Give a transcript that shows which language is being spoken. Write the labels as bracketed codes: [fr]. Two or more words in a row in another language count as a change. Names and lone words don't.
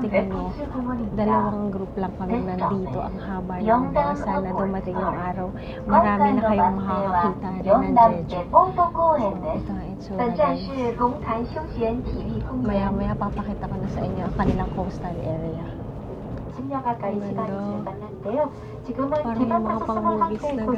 [tl] Tingnan nyo, 2 group lang kami nandito. Ang haba ng bus. Sana dumating yung araw. Marami na kayong makakakita rin ng Jeju. Ito ang itsura, guys. Maya-maya papakita ko na sa inyo ang kanilang [en] coastal area. [ko] 10년 가까이 시간이 [tl] ganda. [ko] 지났는데요. 지금은 [tl] parang [ko] 개발 [tl] yung mga [ko] 탐사 [tl] pang-movies na, guys.